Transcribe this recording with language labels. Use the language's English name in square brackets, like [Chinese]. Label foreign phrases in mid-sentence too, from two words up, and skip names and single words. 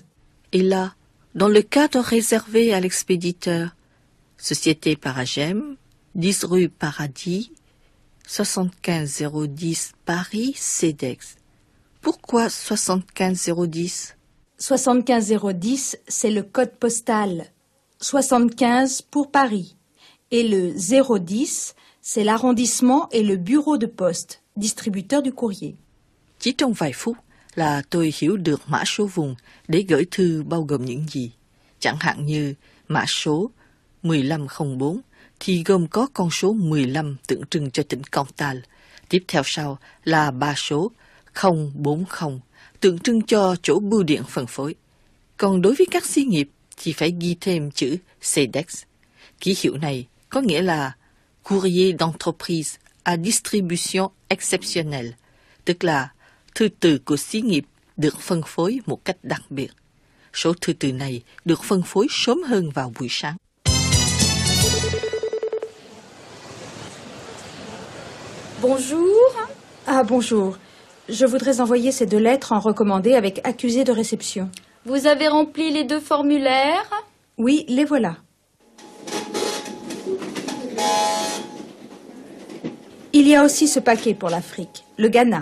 [French] Et là, dans le cadre réservé à l'expéditeur, Société Paragem, 10 rue Paradis, 75010 Paris, CEDEX. Pourquoi 75010? 75010, c'est le code postal. 75 pour Paris. Et le 010, c'est l'arrondissement et le bureau de poste, distributeur du courrier. [Vietnamese] Chỉ trong vài phút là tôi hiểu được mã số vùng để gửi thư bao gồm những gì. Chẳng hạn như mã số 1504 thì gồm có con số 15 tượng trưng cho tỉnh Cantal. Tiếp theo sau là 3 số 040 tượng trưng cho chỗ bưu điện phân phối. Còn đối với các xí nghiệp thì phải ghi thêm chữ CEDEX. Ký hiệu này có nghĩa là [French] Courrier d'entreprise à distribution exceptionnelle, [Vietnamese] tức là thư từ của xí nghiệp được phân phối một cách đặc biệt. Số thư từ này được phân phối sớm hơn vào buổi sáng. [French] Bonjour. Ah, bonjour. Je voudrais envoyer ces 2 lettres en recommandé avec accusé de réception. Vous avez rempli les 2 formulaires? Oui, les voilà. Il y a aussi ce paquet pour l'Afrique, le Ghana.